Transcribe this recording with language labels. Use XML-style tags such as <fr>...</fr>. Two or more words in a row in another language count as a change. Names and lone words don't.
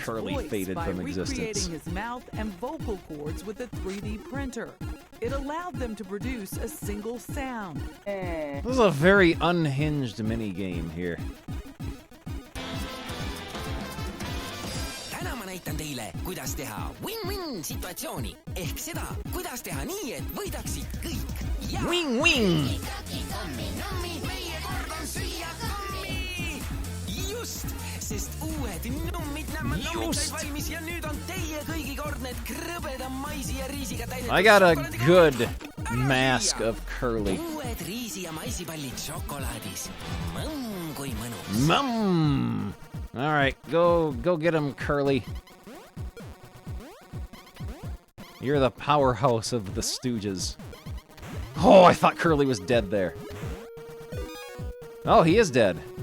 <en>Curly voice faded by from recreating existence. his mouth and vocal cords with a 3D printer. It allowed them to produce a single sound. This is a very unhinged minigame here.</en> <et>Täna ma näitan teile, kuidas teha win-win situatsiooni. Ehk seda, kuidas teha nii, et võidaksid kõik. Ja Wing-wing! Meie kord on süüa kammi! Just, sest uued nummid nämmad nummid said valmis ja nüüd on teie kõigi kord need krõbeda maisi ja riisiga täidetud.</et> <en>I got a good mask of Curly.</en> <et>Uued riisi ja maisipallid šokolaadis. Mõmm kui mõnus. Mmm!</et> <en>Alright, go get him, Curly. You're the powerhouse of the Stooges. Oh, I thought Curly was dead there. Oh, he is dead.</en>